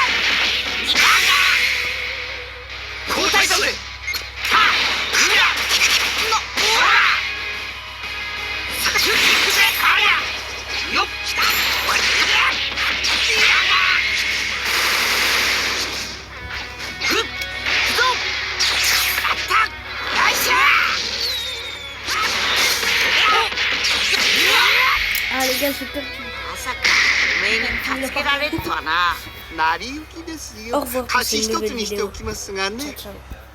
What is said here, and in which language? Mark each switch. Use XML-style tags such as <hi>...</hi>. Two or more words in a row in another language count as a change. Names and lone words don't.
<ja>交代だぜ。よっ。</ja> <fr>Ah les gars, j'ai perdu.</fr> <ja>まさかおめえに助けられるとはな。成り行きですよ。</ja> <fr>Au revoir.</fr> <ja>橋一つにしておきますがね。</ja> <it>Ciao, ciao.</it>